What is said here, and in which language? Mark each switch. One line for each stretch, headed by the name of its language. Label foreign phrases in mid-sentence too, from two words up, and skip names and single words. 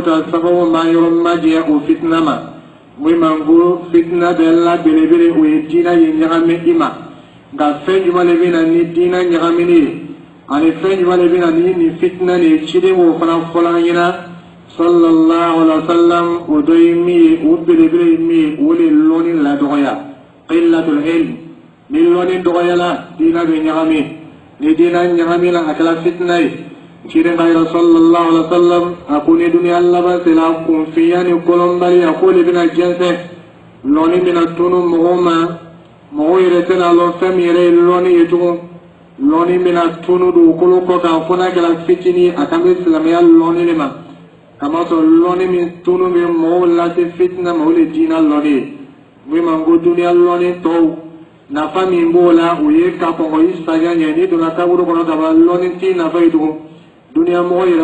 Bambara: ta sababu ma yɔrɔ majɛ o fitina ma mun man ko fitina bɛɛ la belebele o ye diina ye ɲagami i ma nka fɛn jumɛn de bɛ na ni diina ɲagamini ye ani fɛn jumɛn de bɛ na ni nin fitina nin ciden o fana fɔla an ɲɛna
Arabic: صلى الله عليه وسلم
Bambara: o dɔ ye min ye o belebele ye min ye o de lɔnni ladɔgɔya
Arabic: قلة العلم
Bambara: ni lɔnni dɔgɔyala diina bɛ ɲagami ni diina ɲagami la a kɛra fitina ye ciden ka yira
Arabic: صلى الله عليه وسلم
Bambara: a ko ni duniya laban sera kunfinya ni kɔlɔnbaliya ko de bɛna jɛnsɛn lɔnni bɛna tunu mɔgɔw ma mɔgɔw yɛrɛ tɛna lɔn fɛn min yɛrɛ ye lɔnni ye tugun lɔnni bɛna tunu dugukolo kɔ kan fo n'a kɛra fitinin a kan bɛ silamɛya lɔnni de ma kamasɔrɔ lɔnni min tunu bɛ mɔgɔw lase fitina ma o de diina lɔnni ye min ma ko duniya lɔnni tɔw nafa min b'o la o ye ka kɔn i saga ɲɛ n'i donna kaburu kɔnɔ ka ban lɔnni t'i nafa ye tugun duniya mɔgɔ